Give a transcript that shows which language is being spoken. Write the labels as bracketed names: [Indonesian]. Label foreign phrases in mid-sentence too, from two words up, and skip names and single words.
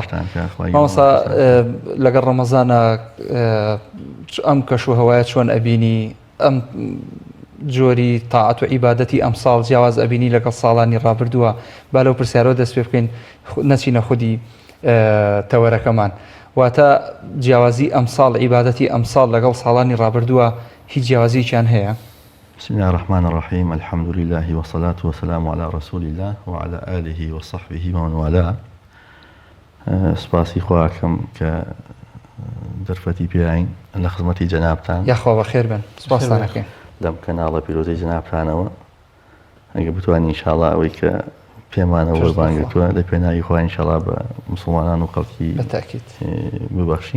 [Central Kurdish] مامۆستا لەگەڵ ڕەمەزانە ئەم کەش و هەوایە چۆن ئەبینی ئەم جۆری تاعەت و عیبادەتی ئەم ساڵ جیاواز ئەبینی لەگەڵ ساڵانی ڕابردووە با لەو پرسیارەوە دەست پێ بکەین نەچینە خودی تەوەرەکەمان واتە جیاوازی ئەم ساڵ عیبادەتی ئەم ساڵ لەگەڵ ساڵانی ڕابردووە هیچ جیاوازییان هەیە؟ [Arabic] بسم الله الرحمن الرحيم الحمد لله والصلاة والسلام على رسول الله وعلى آله وصحبه ومن والاه. [Central Kurdish] سپاسی خواکەم کە دەرفەتی پێین لە خزمەتی جەنابتان یاخوا بەخێر بن سپاسانەکەین لەم کەناڵە پیرۆزەی جەنابتانەوە ئەگە بتوانین ئینشاڵڵا ئەوەی کە پێمانەوە وەربانگرتووە لە پێناوی خوا ئینشاڵڵا بە موسڵمانان و خەڵکی ببەخشین.